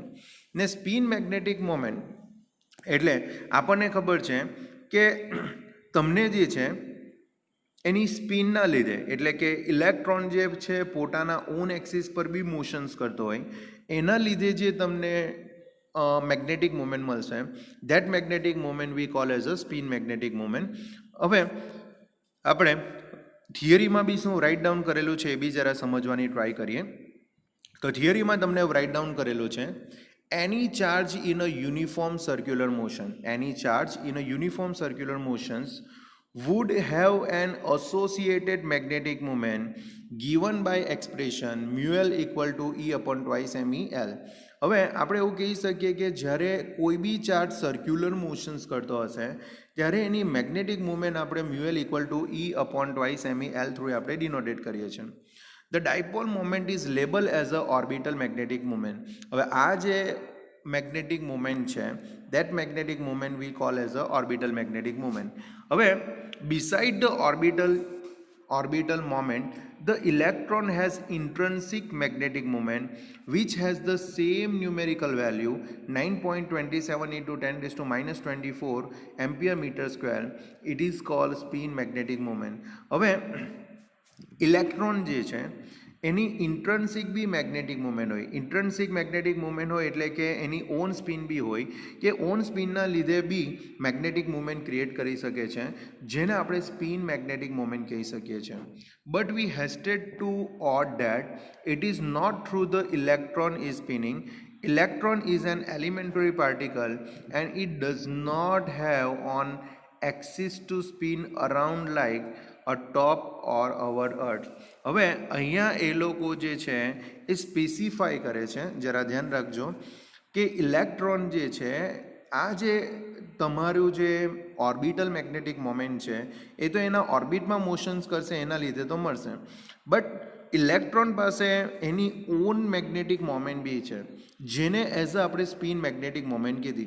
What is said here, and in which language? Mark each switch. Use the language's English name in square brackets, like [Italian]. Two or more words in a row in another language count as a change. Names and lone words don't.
[Gujarati] ને [English] spin magnetic moment [Gujarati] એટલે આપણને ખબર છે કે તમને જે છે એની સ્પિનના લીધે, એટલે કે ઇલેક્ટ્રોન જે છે પોતાના [English] own axis [Gujarati] પર બી મોશન્સ કરતો હોય એના લીધે જે તમને [English] magnetic moment [Gujarati] મળશે [English] that magnetic moment we call as a spin magnetic moment. [Gujarati] હવે આપણે થિયરીમાં બી શું [English] write down [Gujarati] કરેલું છે એ બી જરા સમજવાની ટ્રાય કરીએ. તો થિયરીમાં તમને [English] write down [Gujarati] કરેલું છે [English] any charge in a uniform circular motions would have an associated magnetic moment given by expression μL = E/2me L. [Gujarati] હવે આપણે એવું કહી શકીએ કે જ્યારે કોઈ બી [English] charge circular motions [Gujarati] કરતો હશે ત્યારે એની [English] magnetic movement [Gujarati] આપણે μL = E/2me L થ્રુ આપણે ડિનોટેટ કરીએ છીએ. [English] the dipole moment is label as a orbital magnetic moment. [Gujarati] હવે આ જે [English] magnetic moment છે that magnetic moment we call as a orbital magnetic moment. હવે beside the orbital moment, the electron has intrinsic magnetic moment which has the same numerical value 9.27 into 10 raised to minus 24 ampere meter square. It is called spin magnetic moment. [Gujarati] હવે ઇલેક્ટ્રોન જે છે એની ઇન્ટ્રન્સિક બી [English] magnetic movement [Gujarati] હોય. [English] intrinsic magnetic movement [Gujarati] હોય એટલે કે એની [English] own spin [Gujarati] બી હોય કે ઓન સ્પિનના લીધે બી [English] magnetic movement create [Gujarati] કરી શકે છે, જેને આપણે [English] spin magnetic movement [Gujarati] કહી શકીએ છીએ. [English] but we hasted to odd that it is not through the electron is spinning. Electron is an elementary particle and it does not have on axis to spin around like a top or our earth. [Gujarati] હવે અહીંયા એ લોકો જે છે એ સ્પેસિફાય કરે છે, જરા ધ્યાન રાખજો કે ઇલેક્ટ્રોન જે છે આ જે તમારું જે [English] orbital magnetic moment [Gujarati] છે એ તો એના ઓર્બિટમાં મોશન્સ કરશે એના લીધે તો મળશે, બટ ઇલેક્ટ્રોન પાસે એની [English] own magnetic moment [Gujarati] બી છે જેને [English] as a [Gujarati] આપણે [English] spin magnetic moment [Gujarati] કીધી.